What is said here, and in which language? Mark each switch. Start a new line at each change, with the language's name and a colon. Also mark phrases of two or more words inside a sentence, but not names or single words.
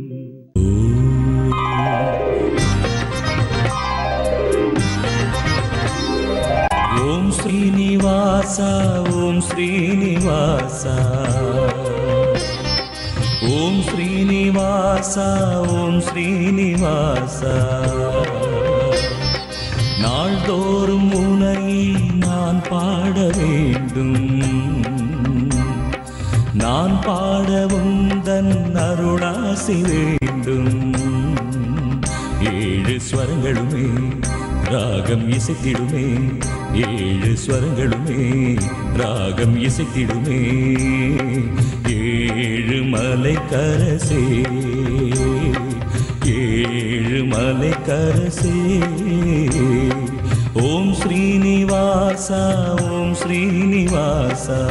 Sanskrit: ओम श्रीनिवास ओम श्रीनिवास ओम श्रीनिवास ओम श्रीनिवास
Tamil: நாள்தோறும் உன்னை நான் பாட வேண்டும் நான் பாட உந்தன் அருளாசி வேண்டும் ஏழு ஸ்வரங்களுமே ராகம் இசைத்திடுமே ஏழு ஸ்வரங்களுமே ராகம் இசைத்திடுமே ஏழு மலைக்கரசே ஏழு மலைக்கரசே
Sanskrit: ओम् श्रीनिवास ओम् श्रीनिवास